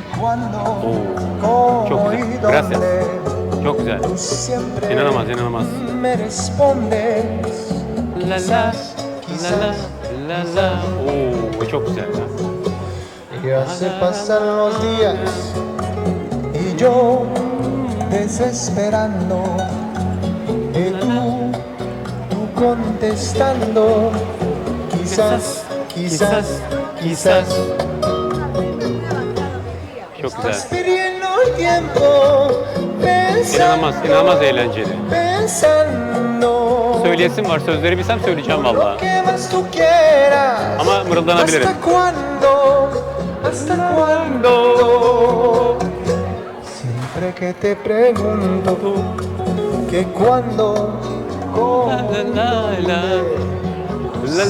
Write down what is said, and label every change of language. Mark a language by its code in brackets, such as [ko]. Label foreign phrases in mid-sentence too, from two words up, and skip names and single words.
[tr] Oo, çok güzel. Gracias. Çok güzel. İnanılmaz, inanılmaz. La la, la la, la la. Oo, çok güzel. [es] Y así pasan los días y yo desesperando y tú contestando quizás, quizás, quizás [tr] Çok güzel. [es] estás perdiendo el tiempo [tr] İnanılmaz, inanılmaz eğlenceli. [es] pensando [tr] Söyleyesim var, sözleri bilsem söyleyeceğim vallahi. [es] que más tú quieras. [tr] Ama mırıldanabilirim. [es] ¿Hasta cuándo? ¿Hasta cuándo? Siempre que te pregunto que cuándo, cómo, La la la, la la,